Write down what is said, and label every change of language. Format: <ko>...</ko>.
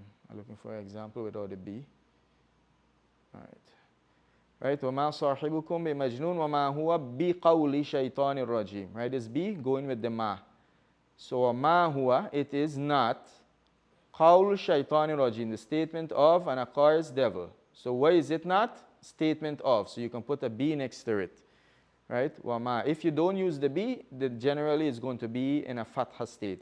<en>I'm looking for an example without the be. All right.</en> <ar>Right, وَمَا صَاحِبُكُمْ بِمَجْنُونَ وَمَا هُوَ بِقَوْلِ شَيْطَانِ الرَّجِيمِ.</ar> <en>Right, this be going with the ma. So</en> <ar>وَمَا هُوَ,</ar> <en>it is not</en> <ar>قَوْلُ شَيْطَانِ الرَّجِيمِ,</ar> <en>the statement of an accursed devil. So why is it not? Statement of. So you can put a be next to it. Right, وَمَا. If you don't use the be, then generally it's going to be in a fatha state.</en>